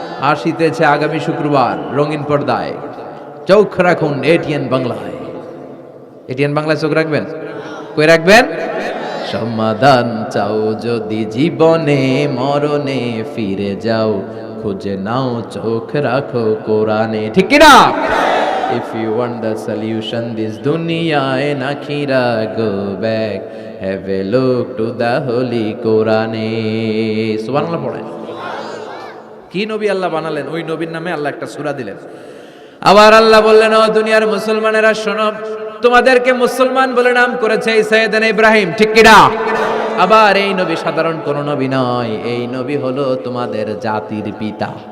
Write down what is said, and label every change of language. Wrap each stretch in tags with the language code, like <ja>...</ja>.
<bn>আসিতেছে আগামী শুক্রবার রঙিন পর্দায়, চোখ রাখুন এটিএন বাংলায়। এটিএন বাংলায় চোখ রাখবেন। কই রাখবেন? সমাধান চাও যদি জীবনে মরণে, ফিরে যাও খুঁজে নাও, চোখ রাখো কোরআনে। ঠিক কি না?</bn> <en>If you want the solution this dunya and akhirah, go back, have a look to the holy Quran.</en> <bn>সুবহানাল্লাহ পড়েন। কি নবী আল্লাহ বানালেন, ওই নবীর নামে আল্লাহ একটা সূরা দিলেন। আবার আল্লাহ বললেন, ও দুনিয়ার মুসলমানেরা শোনো, তোমাদেরকে মুসলমান বলে নাম করেছে এই সাইয়েদনা ইব্রাহিম। ঠিক কি না? আবার এই নবী সাধারণ কোন নবী নয়, এই নবী হলো তোমাদের জাতির পিতা।</bn>